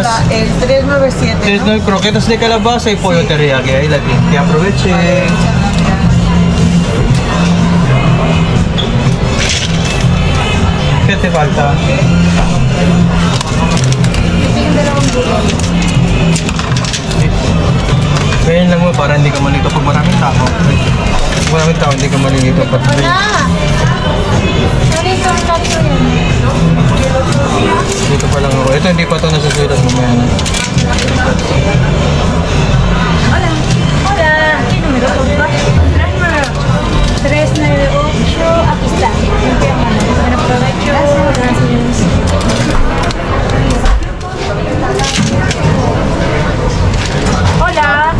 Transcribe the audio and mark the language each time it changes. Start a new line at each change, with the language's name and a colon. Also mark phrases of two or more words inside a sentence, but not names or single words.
Spanish: El 397. Tienes no croquetas de calabaza y pollo teriyaki. Ahí la tiene. Que aproveche. ¿Qué te falta?
Filipino: Ganyan lang mo para hindi ka malito pag maraming tao. Pag maraming tao, hindi ka malilito. Dito pa lang ako. Ito hindi pa ito nasusulat mamaya na.
Spanish: Hola. Hola. ¿Qué número? 398. Aquí está. Bueno, provecho. Gracias. Hola.